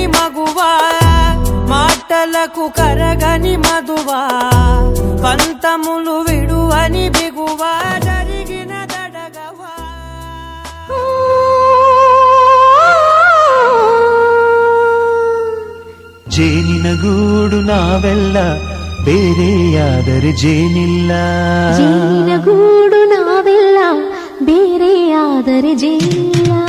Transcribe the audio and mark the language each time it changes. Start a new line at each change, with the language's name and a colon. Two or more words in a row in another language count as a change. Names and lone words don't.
Telugu: మగువా మాటలకు కరగని మధువా పంతములు విడువని బిగువా జరిగిన దడగవా.
Kannada: ಜೇನಿನ ಗೂಡು ನಾವೆಲ್ಲ ಬೇರೆಯಾದರೆ ಜೇನಿಲ್ಲ. ಜೇನಿನ ಗೂಡು ನಾವೆಲ್ಲ ಬೇರೆಯಾದರೆ ಜೇನಿಲ್ಲ.